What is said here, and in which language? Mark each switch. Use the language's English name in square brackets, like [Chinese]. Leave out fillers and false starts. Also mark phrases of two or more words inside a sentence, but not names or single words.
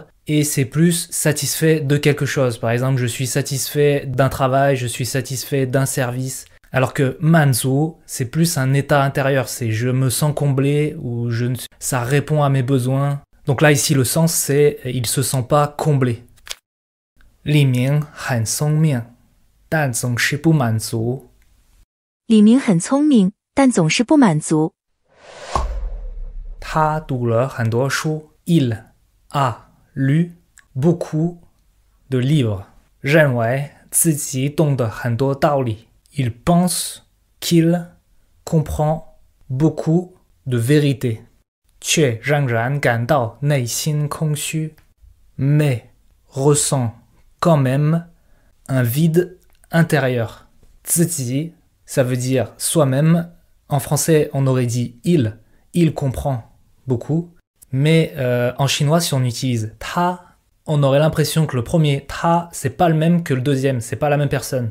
[French] Et c'est plus satisfait de quelque chose. Par exemple, je suis satisfait d'un travail, je suis satisfait d'un service. Alors que manzu, c'est plus un état intérieur. C'est je me sens comblé ou ça répond à mes besoins. Donc là, ici, le sens, c'est il se sent pas comblé. [Chinese] Li Ming 很聪明，但总是不满足。李明很聪明，但总是不满足。他读了很多书。 [French] Il a lu beaucoup de livres. [Chinese] 认为自己懂得很多道理。 [French] Il pense qu'il comprend beaucoup de vérité. [Chinese] 却仍然感到内心空虚。 [French] Mais ressent quand même un vide intérieur. 自己 ça veut dire soi-même. En français, on aurait dit il comprend beaucoup. Mais en chinois, si on utilise ta, on aurait l'impression que le premier ta, c'est pas le même que le deuxième, c'est pas la même personne.